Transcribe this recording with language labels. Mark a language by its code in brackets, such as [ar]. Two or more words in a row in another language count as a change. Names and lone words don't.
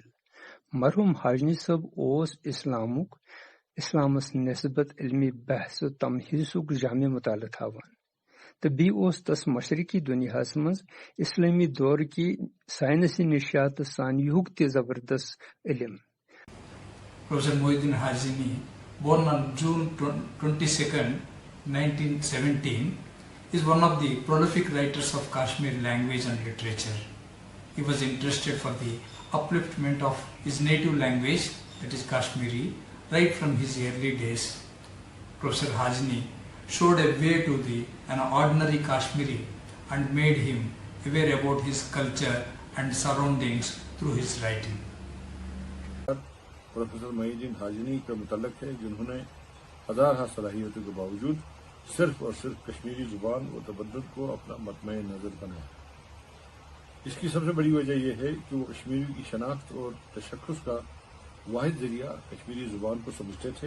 [ks] مرحوٗم حاجنی صٲب اوس اسلامس نسبت علمی بحث و تمہیسُک جامع مطالعہ تھاوان، تہٕ بیٚیہِ اوس تس مشرقی دُنیاہس منٛز اسلٲمی دورٕکی ساینسی نشیات سانیہُک تہِ زبردست علم۔ [en] Professor Muhyiddin Hajini, born on June 22nd, 1917, is one of the prolific writers of Kashmiri language and literature. He was interested for the upliftment of his native language, that is Kashmiri, right from his early days. Professor Hajini showed a way to an ordinary Kashmiri and made him aware about his culture and surroundings through his writing. [ur] پروفیسر محی الدین حاجنی کا متعلق ہے جنہوں نے ہزارہ صلاحیتوں کے باوجود صرف اور صرف کشمیری زبان و تمدن کو اپنا مطمع نظر بنایا۔ اس کی سب سے بڑی وجہ یہ ہے کہ وہ کشمیری کی شناخت اور تشخص کا واحد ذریعہ کشمیری زبان کو سمجھتے تھے۔